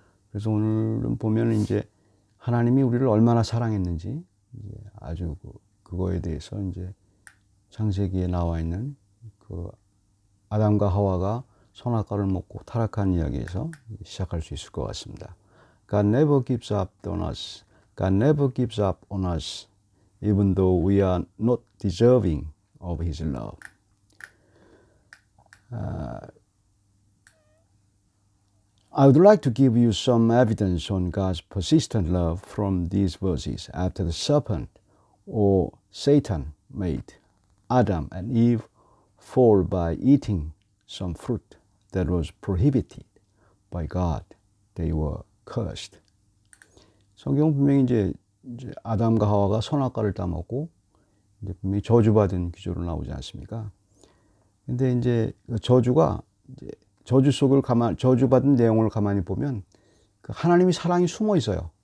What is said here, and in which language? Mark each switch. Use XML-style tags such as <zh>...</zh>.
<ko>그래서 오늘은 보면 이제 하나님이 우리를 얼마나 사랑했는지 이제 아주 그거에 대해서 이제 창세기에 나와 있는 그 아담과 하와가 선악과를 먹고 타락한 이야기에서 시작할 수 있을 것 같습니다.</ko> <en>God never gives up on us. God never gives up on us, even though we are not deserving of His love. I would like to give you some evidence on God's persistent love from these verses. After the serpent or Satan made Adam and Eve fall by eating some fruit that was prohibited by God, they were cursed.</en> <ko>성경 분명히 이제 아담과 하와가 선악과를 따먹고 이제 분명히 저주받은 기조로 나오지 않습니까? 근데 이제 그 저주가 이제 저주 속을 저주받은 내용을 가만히 보면 그 하나님의 사랑이 숨어 있어요.</ko>